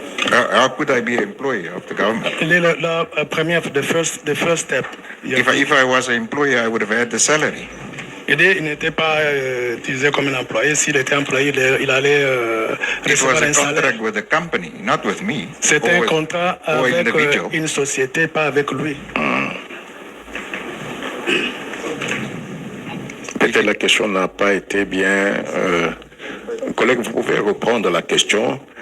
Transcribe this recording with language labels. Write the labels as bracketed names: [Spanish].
[English] How could I be an employee of the government? The first step. If I was an employee, I would have had the salary. [French] Il n'était pas utilisé comme un employé. S'il était employé, il allait recevoir un salaire. [English] It was a contract with the company, not with me. [French] C'était un contrat avec une société, pas avec lui. Peut-être la question n'a pas été bien... collègue, vous pouvez reprendre la question.